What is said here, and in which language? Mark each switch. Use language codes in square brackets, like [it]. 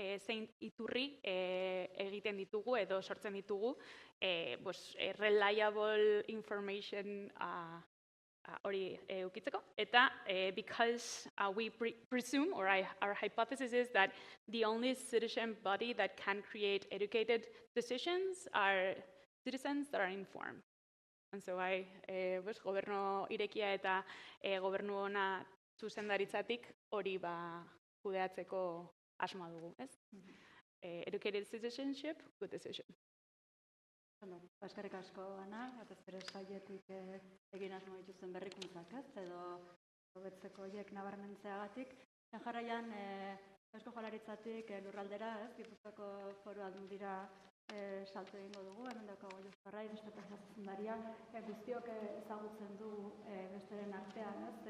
[eu] Zein iturri egiten ditugu edo sortzen ditugu [en] reliable information [eu] hori eukitzeko. Eta [en] because we presume, or our hypothesis is that the only citizen body that can create educated decisions are citizens that are informed. And so [eu] gobernu irekia eta gobernu ona zuzendaritzatik hori kudeatzeko asmoa dugu, ez? [en] Educated citizenship, good decision. [eu] Eskerrik asko, Ana, batez ere sailetik egin asmo dituzten berrikuntzak, ez? Edo hobetzeko horiek nabarmentzeagatik. Jarraian, Eusko Jaurlaritzatik lurraldera, ez? Gipuzkoako Foru Aldundira salto egingo dugu, hemen daukagu Josu Arraiz, estrategia zuzendaria, guztiok ezagutzen dugu besteren artean, ez?